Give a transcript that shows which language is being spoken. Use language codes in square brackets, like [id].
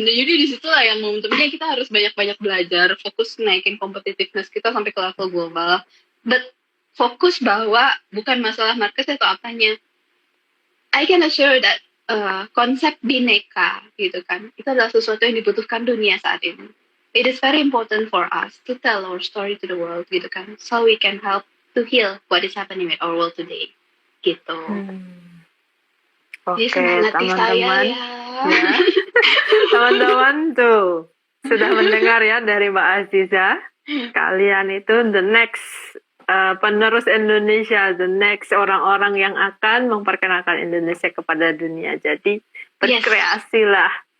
[id] Jadi di situ lah yang momentumnya kita harus banyak-banyak belajar, fokus naikin competitiveness kita sampai ke level global, but fokus bahwa bukan masalah market atau apanya. [en] I can assure that [id] konsep bineka gitu kan, itu adalah sesuatu yang dibutuhkan dunia saat ini. [en] It is very important for us to tell our story to the world [id] gitu kan, [en] so we can help to heal what is happening with our world today gitu. [id] Oke, Jadi semangati teman-teman. saya ya. Teman-teman tuh sudah mendengar ya dari Mbak Aziza. Kalian itu the next penerus Indonesia, the next orang-orang yang akan memperkenalkan Indonesia kepada dunia. Jadi berkreasilah.